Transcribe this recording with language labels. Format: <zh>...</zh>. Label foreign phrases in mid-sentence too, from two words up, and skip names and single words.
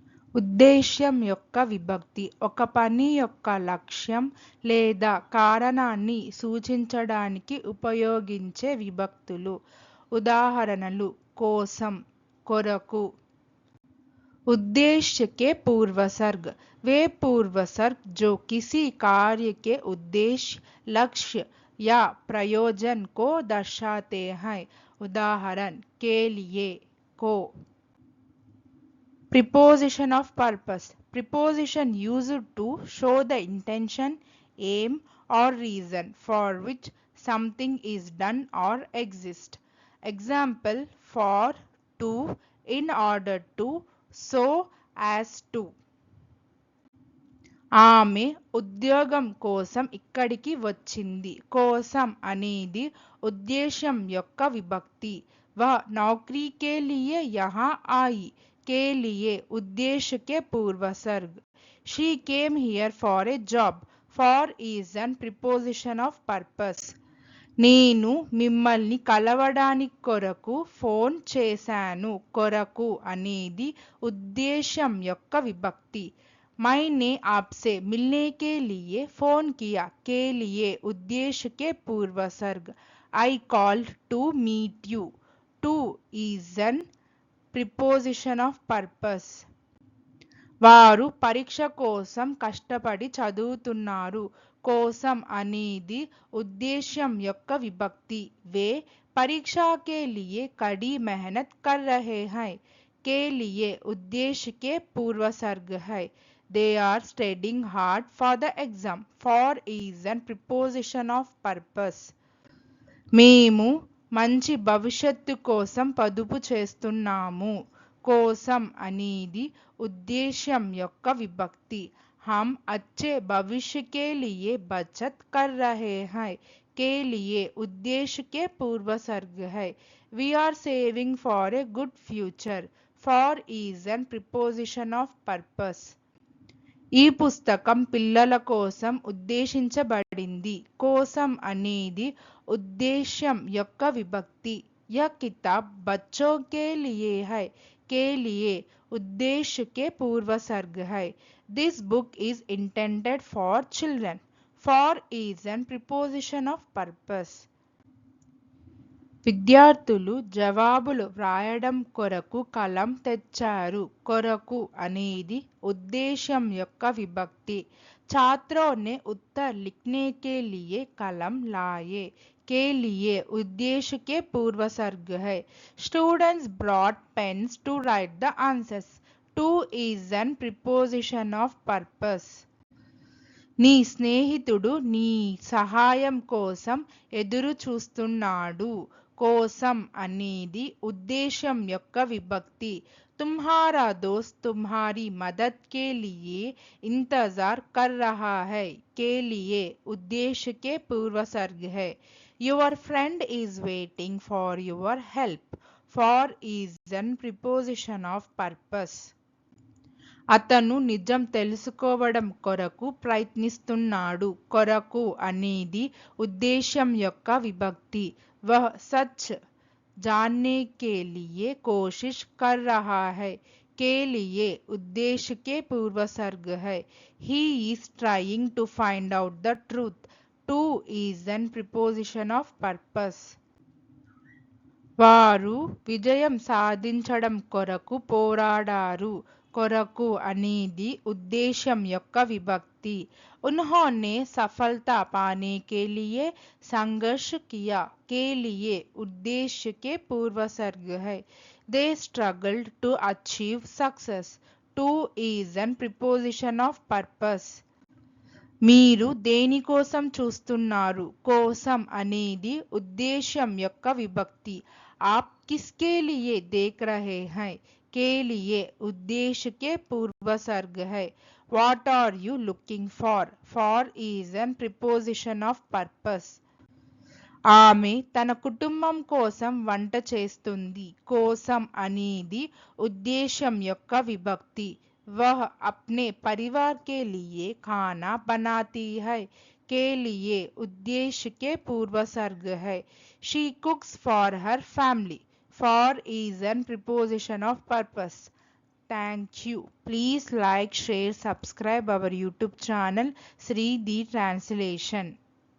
<te>ఉద్దేశ్యం యొక్క విభక్తి ఒక పని యొక్క లక్ష్యం లేదా కారణాన్ని సూచించడానికి ఉపయోగించే విభక్తులు. ఉదాహరణలు: కోసం, కొరకు.</te> <hi>उद्देश्य के पूर्वसर्ग वे पूर्वसर्ग जो किसी कार्य के उद्देश्य, लक्ष्य या प्रयोजन को दर्शाते हैं. उदाहरण: के लिए, को.</hi> <en>Preposition of purpose preposition used to show the intention, aim or reason for which something is done or exists. Example: for, to, in order to, so as to.</en> <te>ఆమె ఉద్యోగం కోసం ఇక్కడికి వచ్చింది. కోసం అనేది ఉద్దేశ్యం యొక్క విభక్తి.</te> <hi>वह नौकरी के लिए यहाँ आई. के लिए उद्देश्य के पूर्वसर्ग.</hi> <en>She came here for a job. For is an preposition of purpose.</en> <te>నేను మిమ్మల్ని కలవడానికి కొరకు ఫోన్ చేశాను. కొరకు అనేది ఉద్దేశ్యం యొక్క విభక్తి.</te> <hi>मैंने आपसे मिलने के लिए फोन किया. के लिए उद्देश्य के पूर्वसर्ग.</hi> <en>I called to meet you. To is an preposition of purpose.</en> <te>వారు పరీక్ష కోసం కష్టపడి చదువుతున్నారు. కోసం అనేది ఉద్దేశ్యం యొక్క విభక్తి.</te> <hi>वे परीक्षा के लिए कड़ी मेहनत कर रहे हैं. के लिए उद्देश्य के पूर्वसर्ग है.</hi> <en>They are studying hard for the exam. For is an preposition of purpose.</en> <te>మేము మంచి భవిష్యత్తు కోసం పొదుపు చేస్తున్నాము. కోసం అనేది ఉద్దేశ్యం యొక్క విభక్తి.</te> <hi>हम अच्छे भविष्य के लिए बचत कर रहे हैं. के लिए उद्देश्य के पूर्वसर्ग है.</hi> <en>We are saving for a good future. For is an preposition of purpose.</en> <te>ఈ పుస్తకం పిల్లల కోసం ఉద్దేశించబడింది. కోసం అనేది ఉద్దేశ్యం యొక్క విభక్తి.</te> <hi>यह किताब बच्चों के लिए है. के लिए उद्देश्य के पूर्वसर्ग है.</hi> <en>This book is intended for children. For is an preposition of purpose.</en> <te>విద్యార్థులు జవాబులు వ్రాయడం కొరకు కలం తెచ్చారు. కొరకు అనేది ఉద్దేశ్యం యొక్క విభక్తి.</te> <hi>छात्रों ने उत्तर लिखने के लिए कलम लाए. के लिए उद्देश्य के पूर्वसर्ग है.</hi> <en>Students brought pens to write the answers. To is an preposition of purpose.</en> <te>నీ స్నేహితుడు నీ సహాయం కోసం ఎదురు చూస్తున్నాడు. కోసం అనేది ఉద్దేశ్యం యొక్క విభక్తి.</te> <hi>तुम्हारा दोस्त तुम्हारी मदद के लिए इंतजार कर रहा है. के लिए उद्देश्य के पूर्वसर्ग है.</hi> <en>Your friend is waiting for your help. For is an preposition of purpose.</en> <te>అతను నిజం తెలుసుకోవడం కొరకు ప్రయత్నిస్తున్నాడు. కొరకు అనేది ఉద్దేశ్యం యొక్క విభక్తి.</te> <hi>वह सच जानने के लिए कोशिश कर रहा है. के लिए उद्देश्य के पूर्वसर्ग है.</hi> <en>He is trying to find out the truth. To is an preposition of purpose.</en> <te>వారు విజయం సాధించడం కొరకు పోరాడారు. కొరకు అనేది ఉద్దేశ్యం యొక్క విభక్తి.</te> <hi>उन्होंने सफलता पाने के लिए संघर्ष किया. के लिए उद्देश्य के पूर्वसर्ग है.</hi> <en>They struggled to achieve success. To is an preposition of purpose.</en> <te>మీరు దేనికోసం చూస్తున్నారు. కోసం అనేది ఉద్దేశ్యం యొక్క విభక్తి.</te> <hi>आप किसके लिए देख रहे हैं. के लिए उद्देश्य के पूर्वसर्ग है.</hi> <en>What are you looking for? For is an preposition of purpose.</en> <te>ఆమె తన కుటుంబం కోసం వంట చేస్తుంది. కోసం అనేది ఉద్దేశ్యం యొక్క విభక్తి.</te> <hi>वह अपने परिवार के लिए खाना बनाती है. के लिए उद्देश्य के पूर्वसर्ग है.</hi> <en>She cooks for her family. For is an preposition of purpose. Thank you. Please like, share, subscribe our YouTube channel Sri the Translation.</en>